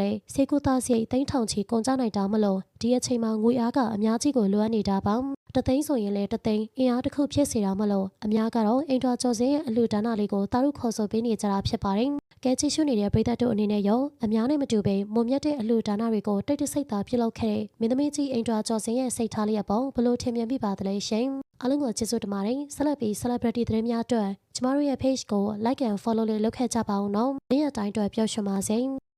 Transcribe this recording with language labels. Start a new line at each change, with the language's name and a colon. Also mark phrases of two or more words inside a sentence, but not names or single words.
Burmese: လေဆေးကုသစရိတ်သိန်းထောင်ချီကုန်ကျနိုင်တာမလို့ဒီအချိန်မှာငွေအားကအများကြီးကိုလိုအပ်နေတာပါတသိန်းဆိုရင်လေတသိန်းအင်အားတစ်ခုဖြစ်စေတာမလို့အများကတော့အင်ဒရာကျော်စင်ရဲ့အလှူဒါနလေးကိုတာရုခေါ်ဆိုပေးနေကြတာဖြစ်ပါတယ်ကဲကြည့်ရှုနေတဲ့ပရိသတ်တို့အနေနဲ့ရောအများနဲ့မတူပေမွန်မြတ်တဲ့အလှူဒါနတွေကိုတိတ်တဆိတ်သာပြုလုပ်ခဲ့တဲ့မင်းသမီးကြီးအင်ဒရာကျော်စင်ရဲ့စိတ်ထားလေးအပေါ်ဘလို့ထင်မြင်မိပါသလဲရှင်အားလုံးကိုကျေးဇူးတင်ပါတယ်ဆက်လက်ပြီး celebrity သတင်းများအတွက်ကျမတို့ရဲ့ page ကို
English: like and follow
Burmese: လေးလုပ်ခဲ့ကြပါဦးနော်နေ့ရက်တိုင်းအတွက်ပျော်ရွှင်ပါစေ